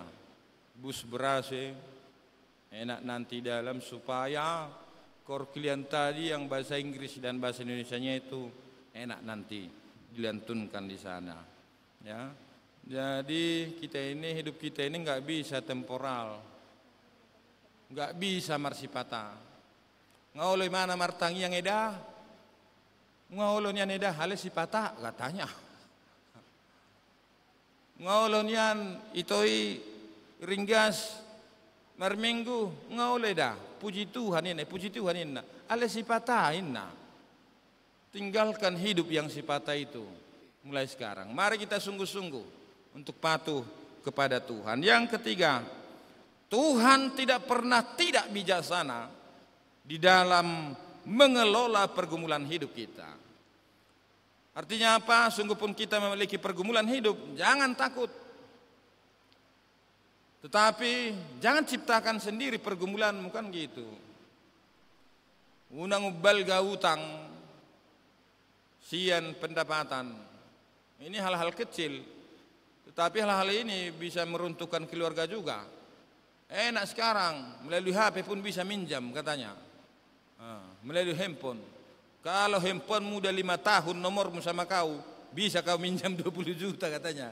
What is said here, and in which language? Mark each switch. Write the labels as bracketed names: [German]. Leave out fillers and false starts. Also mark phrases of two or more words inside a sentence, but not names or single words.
[Indonesian] Bus ber-AC enak nanti dalam supaya kor kalian tadi yang bahasa Inggris dan bahasa Indonesianya itu enak nanti dilantunkan di sana. Ya. Jadi hidup kita ini nggak bisa temporal, nggak bisa marsipata, [Batak Toba] Ngaulo mana martangi [Indonesian] yang eda? [Batak Toba] Ngaulo nian eda hale si patah katanya. Ngaulo nian itoi ringgas marminggu ngaulo eda. [Indonesian] Puji Tuhan ini, puji Tuhan ini. Ale si patah ini. Tinggalkan hidup yang si patah itu mulai sekarang. Mari kita sungguh-sungguh untuk patuh kepada Tuhan. Yang ketiga, Tuhan tidak pernah tidak bijaksana di dalam mengelola pergumulan hidup kita. Artinya apa? Sungguh pun kita memiliki pergumulan hidup, jangan takut. Tetapi jangan ciptakan sendiri pergumulan, bukan gitu. [Batak Toba] Unang ubal gautang, sian pendapatan. [Indonesian] Ini hal-hal kecil, tetapi hal-hal ini bisa meruntuhkan keluarga juga. Enak sekarang, melalui HP pun bisa minjam katanya. Melalui handphone. Kalau handphone muda 5 tahun nomormu sama kau, bisa kau minjam 20 juta katanya.